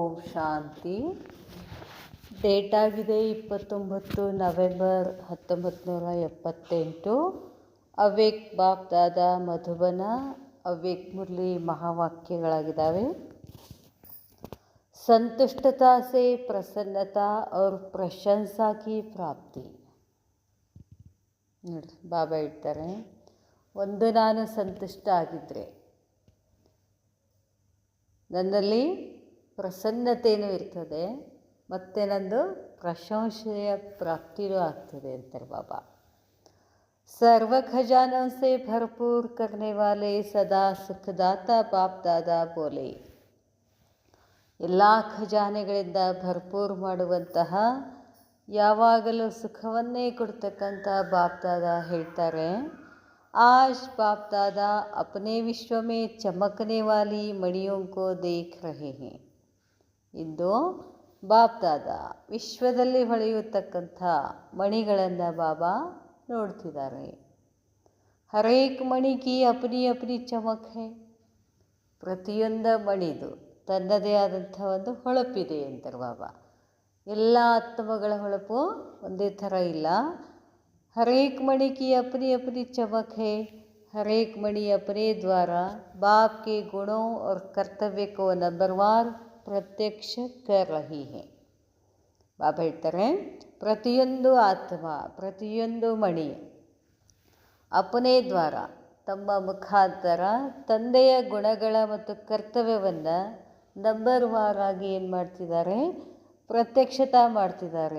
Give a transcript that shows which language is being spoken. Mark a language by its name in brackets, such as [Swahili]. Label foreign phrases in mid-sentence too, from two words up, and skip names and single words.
[Kannada] ಶಾಂತಿ. ಡೇಟ್ ಆಗಿದೆ 29 ನವೆಂಬರ್ 1978. ಅವ್ಯಕ್ತ ಬಾಪ್ ದಾದಾ ಮಧುಬನ ಅವ್ಯಕ್ತ ಮುರಳಿ ಮಹಾವಾಕ್ಯಗಳಾಗಿದ್ದಾವೆ. [Hindi] संतुष्टता से प्रसन्नता और प्रशंसा की प्राप्ति. [Kannada] ನೋಡಿ ಬಾಬಾ ಹೇಳ್ತಾರೆ, ಒಂದು ನಾನು ಸಂತುಷ್ಟ ಆಗಿದ್ದರೆ ನನ್ನಲ್ಲಿ ಪ್ರಸನ್ನತೆಯೂ ಇರ್ತದೆ ಮತ್ತು ನಂದು ಪ್ರಶಂಸೆಯ ಪ್ರಾಪ್ತಿಯೂ ಆಗ್ತದೆ ಅಂತಾರೆ ಬಾಬಾ. [Hindi] सर्व खजानों से भरपूर करने वाले सदा सुखदाता बाप दादा बोले. [Kannada] ಎಲ್ಲ ಖಜಾನೆಗಳಿಂದ ಭರ್ಪೂರ್ ಮಾಡುವಂತಹ, ಯಾವಾಗಲೂ ಸುಖವನ್ನೇ ಕೊಡ್ತಕ್ಕಂಥ ಬಾಪ್ ದಾದಾ ಹೇಳ್ತಾರೆ, [Hindi] आज बाप दादा अपने विश्व में चमकने वाली मणियों को देख रहे हैं. [Kannada] ಇಂದು ಬಾಪ್ ದಾದಾ ವಿಶ್ವದಲ್ಲಿ ಹೊಳೆಯುತ್ತಕ್ಕಂಥ ಮಣಿಗಳನ್ನು ಬಾಬಾ ನೋಡ್ತಿದ್ದಾರೆ. [Hindi] हरेक मणि की अपनी अपनी चमक है. [Kannada] ಪ್ರತಿಯೊಂದು ಮಣಿದು ತನ್ನದೇ ಆದಂಥ ಒಂದು ಹೊಳಪಿದೆ ಅಂತಾರೆ ಬಾಬಾ. ಎಲ್ಲ ಆತ್ಮಗಳ ಹೊಳಪು ಒಂದೇ ಥರ ಇಲ್ಲ. [Hindi] हरेक मणि की अपनी अपनी चमक है. हरेक मणि अपने द्वारा बाप के गुणों और कर्तव्य को नंबरवार प्रत्यक्ष कर रही है. [Kannada] ಬಾಬಾ ಹೇಳ್ತಾರೆ, ಪ್ರತಿಯೊಂದು ಆತ್ಮ, ಪ್ರತಿಯೊಂದು ಮಣಿ [Hindi] अपने द्वारा, [Kannada] ತಮ್ಮ ಮುಖಾಂತರ ತಂದೆಯ ಗುಣಗಳ ಮತ್ತು ಕರ್ತವ್ಯವನ್ನು ನಂಬರ್ ವಾರಾಗಿ ಏನು ಮಾಡ್ತಿದ್ದಾರೆ, ಪ್ರತ್ಯಕ್ಷತಾ ಮಾಡ್ತಿದ್ದಾರೆ.